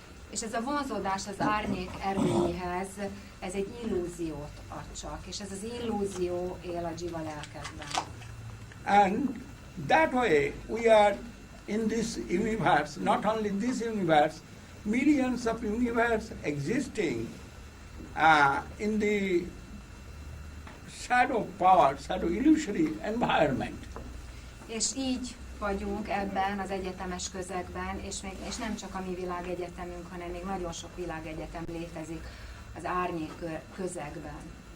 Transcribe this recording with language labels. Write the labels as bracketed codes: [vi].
[hu] És ez a vonzódás az árnyék erőihez, ez egy illúziót ad csak, és ez az illúzió él a jiva lelkekben. [en] And that way we are in this universe, not only this universe, millions of universe existing in the shadow power, shadow illusory environment. [hu] És így vagyunk ebben az egyetemes közegben, és nem csak a mi világegyetemünk, hanem még nagyon sok világegyetem létezik az árnyék közegben.